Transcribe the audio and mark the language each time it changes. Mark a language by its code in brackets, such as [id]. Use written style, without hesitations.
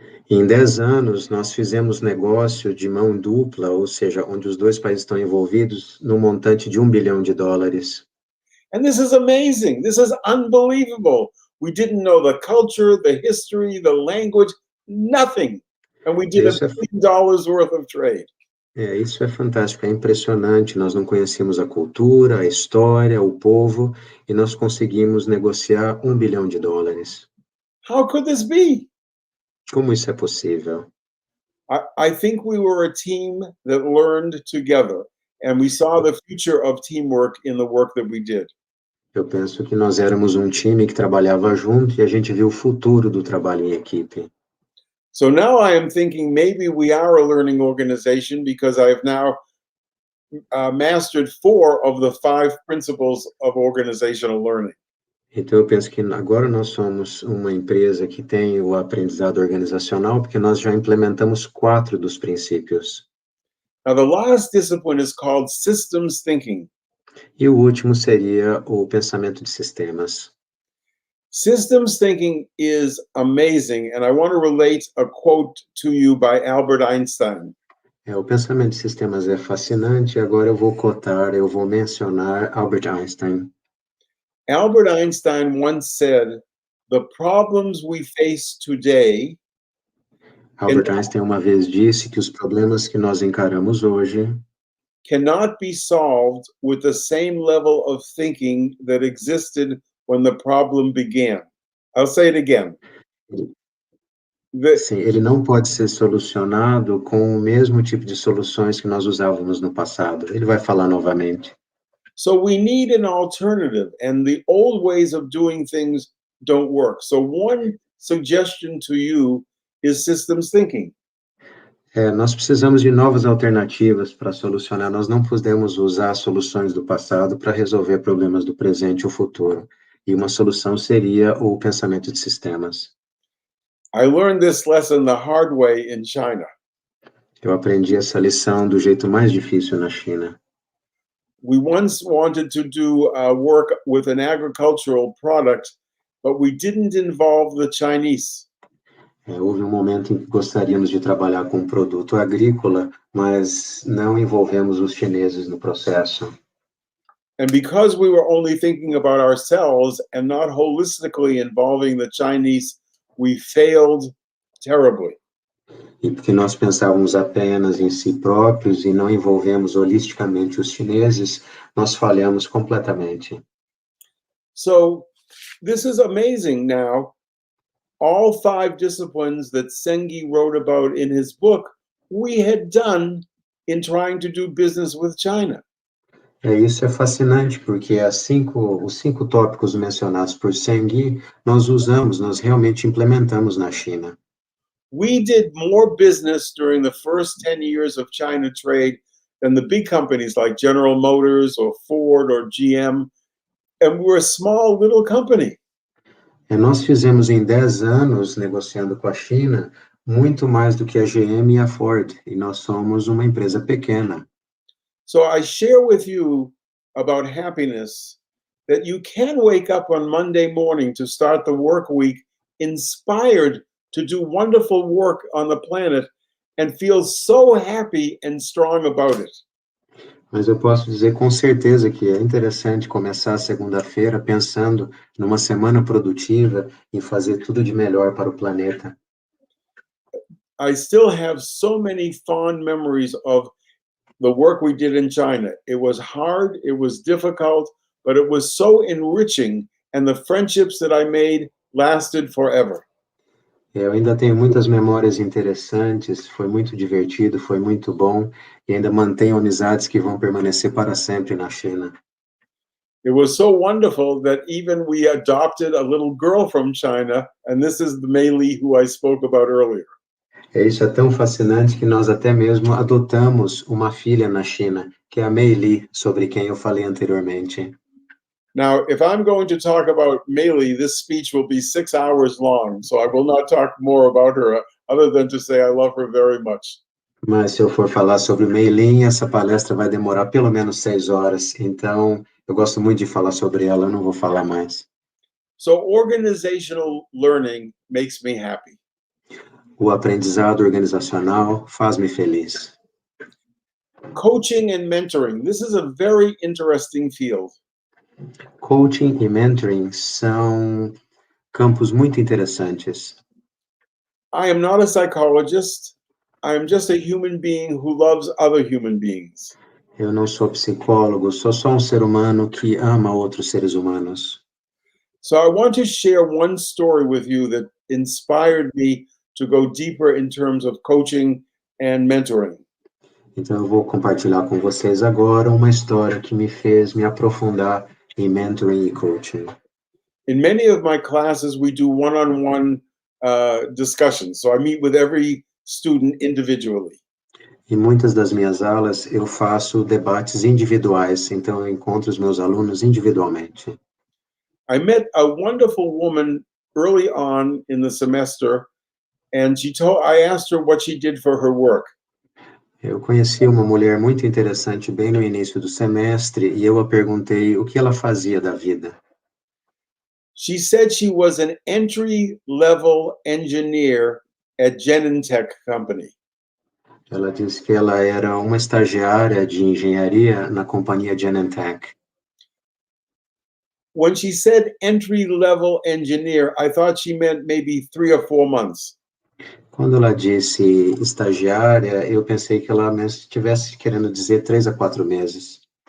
[pt] Em 10 anos, nós fizemos negócio de mão dupla, ou seja, onde os dois países estão envolvidos, no montante de $1 bilhão. [en] And this is amazing. This is unbelievable. We didn't know the culture, the history, the language, nothing. And we did $1 billion worth of trade. [pt] Isso é fantástico, é impressionante. Nós não conhecíamos a cultura, a história, o povo, e nós conseguimos negociar $1 bilhão. [en] How could this be? [pt] Como isso é possível? [en] I think we were a team that learned together, and we saw the future of teamwork in the work that we did. [pt] Eu penso que nós éramos um time que trabalhava junto e a gente viu o futuro do trabalho em equipe. [en] So now I am thinking maybe we are a learning organization because I have now mastered 4 of the 5 principles of organizational learning. [pt] Então eu penso que agora nós somos uma empresa que tem o aprendizado organizacional porque nós já implementamos 4 dos princípios. [en] Now the last discipline is called systems thinking. [pt] E o último seria o pensamento de sistemas. [en] Systems thinking is amazing, and I want to relate a quote to you by Albert Einstein. [pt] O pensamento de sistemas é fascinante, agora eu vou mencionar Albert Einstein. [en] Albert Einstein once said, "The problems we face today..." [pt] Albert Einstein uma vez disse que os problemas que nós encaramos hoje [en] cannot be solved with the same level of thinking that existed when the problem began. I'll say it again. [pt] Sim, ele não pode ser solucionado com o mesmo tipo de soluções que nós usávamos no passado. Ele vai falar novamente. [en] So we need an alternative, and the old ways of doing things don't work. So one suggestion to you is systems thinking. [pt] Nós precisamos de novas alternativas para solucionar. Nós não podemos usar soluções do passado para resolver problemas do presente ou futuro. E uma solução seria o pensamento de sistemas. [en] I learned this lesson the hard way in China. [pt] Eu aprendi essa lição do jeito mais difícil na China. [en] We once wanted to do work with an agricultural product, but we didn't involve the Chinese. [pt] Houve um momento em que gostaríamos de trabalhar com um produto agrícola, mas não envolvemos os chineses no processo. [en] And because we were only thinking about ourselves and not holistically involving the Chinese, we failed terribly. [pt] E porque nós pensávamos apenas em si próprios e não envolvemos holisticamente os chineses, nós falhamos completamente. [en] So this is amazing now. All 5 disciplines that Sengi wrote about in his book, we had done in trying to do business with China. [pt] Isso é fascinante, porque os 5 tópicos mencionados por Sengi, nós realmente implementamos na China. [en] We did more business during the first 10 years of China trade than the big companies like General Motors or Ford or GM, and we're a small little company. [pt] Nós fizemos em 10 anos, negociando com a China, muito mais do que a GM e a Ford, e nós somos uma empresa pequena. [en] So I share with you about happiness, that you can wake up on Monday morning to start the work week inspired to do wonderful work on the planet and feel so happy and strong about it. [pt] Mas eu posso dizer com certeza que é interessante começar a segunda-feira pensando numa semana produtiva em fazer tudo de melhor para o planeta. [en] I still have so many fond memories of the work we did in China. It was hard, it was difficult, but it was so enriching, and the friendships that I made lasted forever. [pt] Eu ainda tenho muitas memórias interessantes, foi muito divertido, foi muito bom, e ainda mantenho amizades que vão permanecer para sempre na China. [en] It was so wonderful that even we adopted a little girl from China, and this is the Mei Li who I spoke about earlier. [pt] Isso é tão fascinante que nós até mesmo adotamos uma filha na China, que é a Mei Li, sobre quem eu falei anteriormente. [en] Now, if I'm going to talk about Mei Li, this speech will be 6 hours long, so I will not talk more about her other than to say I love her very much. [pt] Mas se eu for falar sobre Mei Li, essa palestra vai demorar pelo menos 6 horas, então eu gosto muito de falar sobre ela, eu não vou falar mais. [en] So organizational learning makes me happy. [pt] O aprendizado organizacional faz-me feliz. [en] Coaching and mentoring, this is a very interesting field. [pt] Coaching e mentoring são campos muito interessantes. [en] I am not a psychologist. I am just a human being who loves other human beings. [pt] Eu não sou psicólogo, sou só um ser humano que ama outros seres humanos. [en] So I want to share one story with you that inspired me to go deeper in terms of coaching and mentoring. [pt] Então eu vou compartilhar com vocês agora uma história que me fez me aprofundar em mentoring e coaching. [en] In many of my classes, we do one-on-one discussions. So I meet with every student individually. [pt] Em muitas das minhas aulas eu faço debates individuais, então eu encontro os meus alunos individualmente. [en] I met a wonderful woman early on in the semester, and I asked her what she did for her work. [pt] Eu conheci uma mulher muito interessante bem no início do semestre e eu a perguntei o que ela fazia da vida. [en] She said she was an entry-level engineer at Genentech Company. [pt] Ela disse que ela era uma estagiária de engenharia na companhia Genentech. [en] When she said entry-level engineer, I thought she meant maybe 3 or 4 months. [pt] Quando ela disse estagiária, eu pensei que ela estivesse querendo dizer 3 a 4 meses.